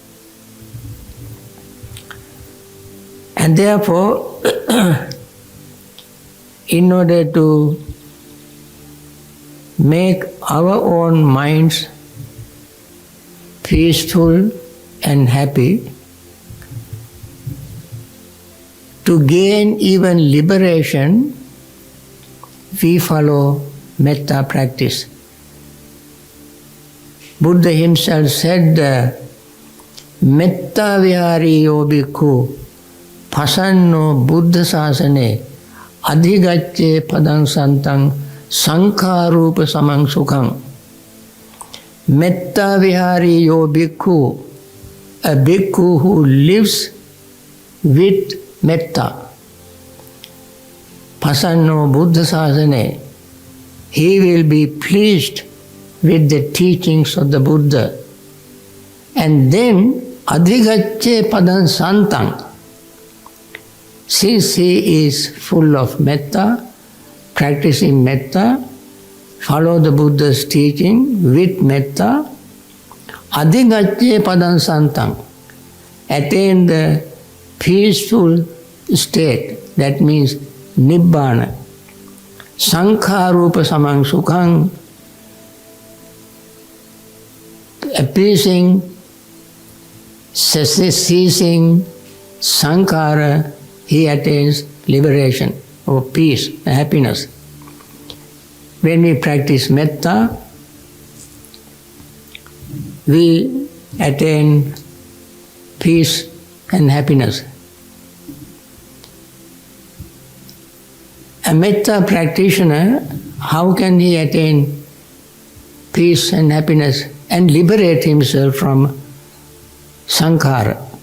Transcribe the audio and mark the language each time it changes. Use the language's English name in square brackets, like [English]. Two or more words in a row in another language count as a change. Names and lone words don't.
[English] And therefore, in order to make our own minds peaceful and happy, to gain even liberation, we follow metta practice. Buddha himself said, [Pali] Metta vihari yo bhikkhu pasanno buddha sasane adhigacche padang santang sankharupa samang sukhang. Metta vihari yo bhikkhu, [English] a bhikkhu who lives with metta. [Pali] Pasanno buddha sasane, [English] he will be pleased with the teachings of the Buddha. And then [Pali] adhigacche padang santang, [English] since he is full of metta, practicing metta, follow the Buddha's teaching with metta, [Pali] adhigacche padang santang, [English] attain the peaceful state, that means nibbana. [Pali] Sankharupa samang sukhang, [English] appeasing, ceasing [Pali] sankhara, [English] he attains liberation or peace, happiness. When we practice metta, we attain peace and happiness. A metta practitioner, how can he attain peace and happiness and liberate himself from sankhara?